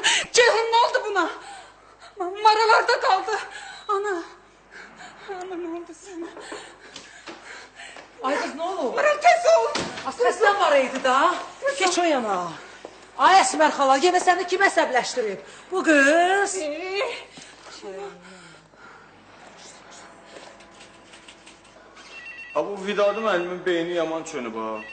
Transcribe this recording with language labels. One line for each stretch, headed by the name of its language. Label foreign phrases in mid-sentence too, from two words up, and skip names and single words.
Turkish: Ceyhun ne oldu buna? Maralarda kaldı. Ana ne oldu sana? Ay kız ne olur?
Azerbaijani: Maral tez ol. Səslən var idi da. Geç o yana. Ay Əsmər xala, yenə səni kim əsəbləşdirib? Bu qız. Ha bu Vidadi müəllimin beyni yaman çönüb ha.